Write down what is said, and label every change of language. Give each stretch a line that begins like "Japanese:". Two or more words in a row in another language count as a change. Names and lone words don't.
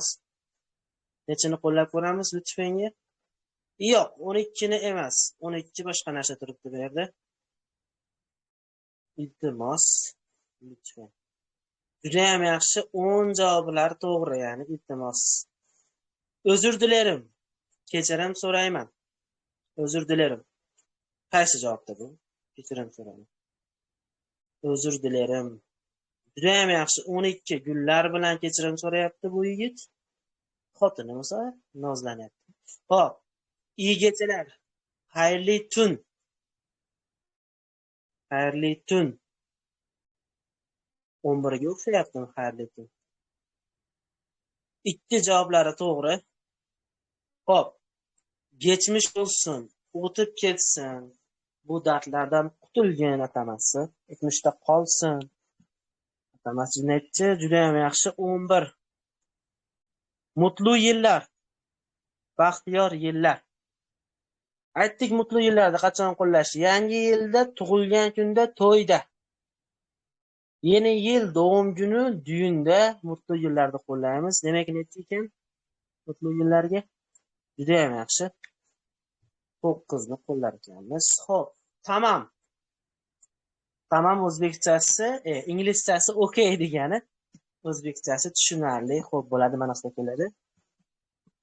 Uzbek: Nechini qo'llab ko'ramiz lütfenga? Yo'q, 12 ni emas. 12 boshqa narsa turibdi bu yerda. İltimos. Lütfen. Juda ham yaxshi. 10 javoblar to'g'ri, ya'ni iltimos.
Turkish: Özür dilerim.
Uzbek: Kechirim so'rayman.
Turkish: Özür dilerim.
Uzbek: Qaysi javobda bu? Kechirim so'rayman.
Turkish: Özür dilerim.
Uzbek: Juda ham yaxshi. 12 gullar bilan kechirim so'rayapti bu yigit. Xotini bo'lsa nozlanyapti. Xo'p.
Turkish: İyi geceler.
Uzbek: Xayrli tun. Xayrli tun. 11 ga o'xshayaptimi xayrli tun? 2 javoblari to'g'ri. Xo'p.
Turkish: Geçmiş olsun.
Uzbek: O'tib ketsin. Bu dardlardan qutulgan atamasi. O'tmishda qolsin. Atamasi necha? Juda ham yaxshi. 11.
Turkish: Mutlu yillar.
Uzbek: Baxtiyor yillar. Aytdik
Turkish: mutlu yillarda
Uzbek: qachon qo'llash? Yangi yilda, tug'ilgan kunda, to'yda.
Turkish: Yeni yil doğum günü düğünde mutlu yillarda
Uzbek: qo'llaymiz. Demak, necha ekan?
Turkish: Mutlu yillarga
Uzbek: juda ham yaxshi. 9 ni qo'llar ekanmiz. Xo'p, tamam. Tamam o'zbekchasi, inglizchasi okey degani. O'zbekchasi tushunarli. Xo'p, bo'ladi, mana shunday keladi.